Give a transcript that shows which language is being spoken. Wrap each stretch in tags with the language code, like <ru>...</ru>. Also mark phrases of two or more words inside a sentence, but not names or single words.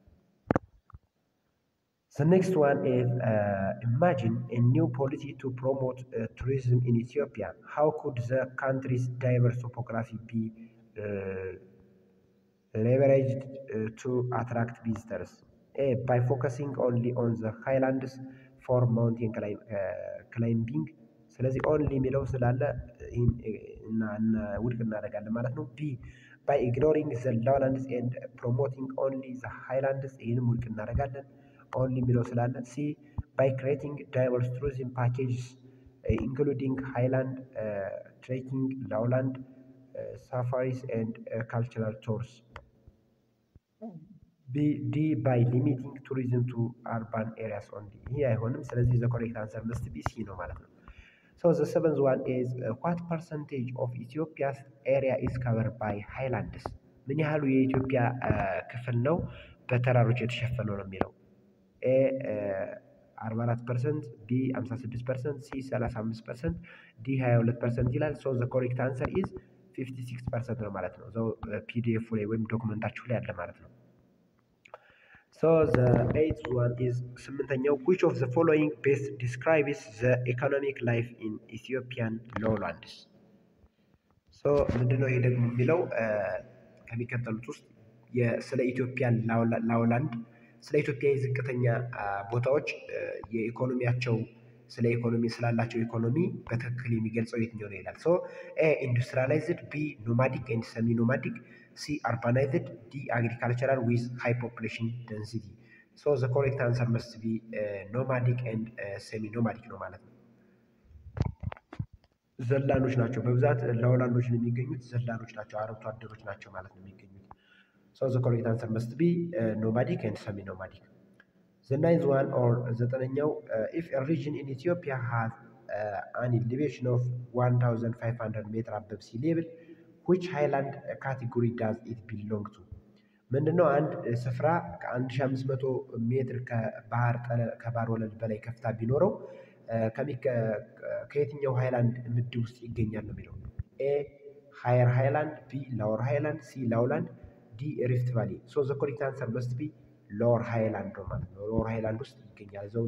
<en>The next one is imagine a new policy to promote tourism in Ethiopia. How could the country's diverse topography be leveraged to attract visitors? A. By focusing only on the highlands for mountain climbing.</en> <am>ስለዚህ ኦንሊ የሚለው ስላለ ውድቅ እናደርጋለን ማለት ነው።</am> <en>ቢ by ignoring the lowlands and promoting only the highlands</en> <am>ይህንም ውድቅ እናደርጋለን ኦንሊ የሚለው ስላለ።</am> <en>ሲ by creating diverse tourism packages including highland trekking, lowland safaris and cultural tours. D by limiting tourism to urban areas only.</en> <am>ይሄ አይሆንም። ስለዚህ</am> <en>the correct answer must be C</en> <am>ነው ማለት ነው።</am> <en>So the seventh one is what percentage of Ethiopia's area is covered by highlands?</en> <am>ምን ያህሉ የኢትዮጵያ ክፍል ነው በተራሮች የተሸፈነው ነው የሚለው። ኤ 44%፣ ቢ 56%፣ ሲ 35%፣ ዲ 22% ይላል።</am> <en>so the correct answer is</en> <am>56% ነው ማለት ነው። እዛው ፒዲኤፍ ላይ ወይም ዶክመንታችሁ ላይ አለ ማለት ነው።</am> <en>So the eighth one is</en> <am>ስምንተኛው</am> <en>which of the following best describes the economic life in Ethiopian lowlands?</en> <am>So ምንድነው ይሄ ደግሞ የሚለው ከሚከተሉት ውስጥ ስለ ኢትዮጵያ ላውላንድ ስለ ኢትዮጵያ የዝቅተኛ ቦታዎች የኢኮኖሚያቸው ስለ ኢኮኖሚ ስላላቸው ኢኮኖሚ በትክክል የሚገልጸው የትኛው ነው ይላል።</am> <en>So A industrialized, B nomadic and semi nomadic, C urbanized, D agricultural with high population density. So the correct answer must be B nomadic and semi nomadic</en> <am>ነው ማለት ነው። ዘላኖች ናቸው በብዛት ላውላንዶች የሚገኙት ዘላኖች ናቸው፣ አርብቶ አደሮች ናቸው ማለት ነው የሚገኙት።</am> <en>So the correct answer must be B nomadic and semi nomadic። The ninth one or</en> <am>ዘጠነኛው</am> <en>if a region in Ethiopia has an elevation of 1500 meter above sea level which highland category does it belong to?</en> <am>ምንድነው አንድ ስፍራ ከ1500 ሜትር ከባህር ወለል በላይ ከፍታ ቢኖረው ከየትኛው ሃይላንድ ምድብ ውስጥ ይገኛል ነው የሚለው።</am> <en>A higher highland, B lower highland, C lowland፣ D rift valley. So the correct answer must be B lower highland</en> <am>ነው ማለት ነው።</am> <en>lower highland</en> <am>ውስጥ ይገኛል። እዛው</am>